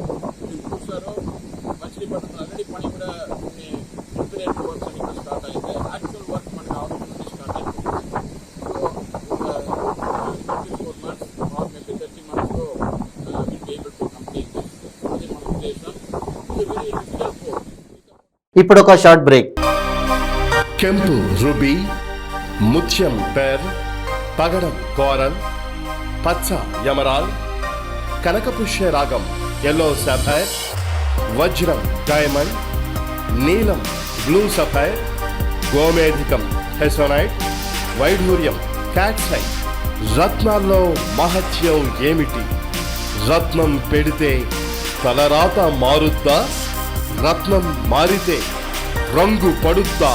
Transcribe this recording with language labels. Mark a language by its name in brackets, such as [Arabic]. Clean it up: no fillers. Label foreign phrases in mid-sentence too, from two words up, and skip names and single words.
[Telugu] మీరు చూస్తారు మచిలీపట్నం ఆల్రెడీ పని కూడా కొన్ని [English] preparatory works [Telugu] అని కూడా స్టార్ట్ అయితే [English] actual work [Telugu] మనకి ఆ రోజు నుండి స్టార్ట్ అవుతుంది. సో ఒక 24 months [English] or maybe [Telugu] 30 monthsలో [English] will be able to complete this. [Telugu] అది మన ఉద్దేశం. ఇది [English] very difficult course. [Telugu] ఇప్పుడు ఒక షార్ట్ బ్రేక్. కెంపు రుబి, ముత్యం పెర్, పగడం కోరల్, పచ్చ యమరాల్, కనకపుష్య రాగం [English] yellow sapphire, [Telugu] ವಜ್ರಂ ಡೈమండ్, నీలం [English] blue sapphire, [Telugu] గోమేధికం హెసోనైట్, వైఢూర్యం క్యాట్సైట్. రత్నాల్లో మహత్యం ఏమిటి? రత్నం పెడితే తలరాత మారుద్దా? రత్నం మారితే రంగు పడుద్దా?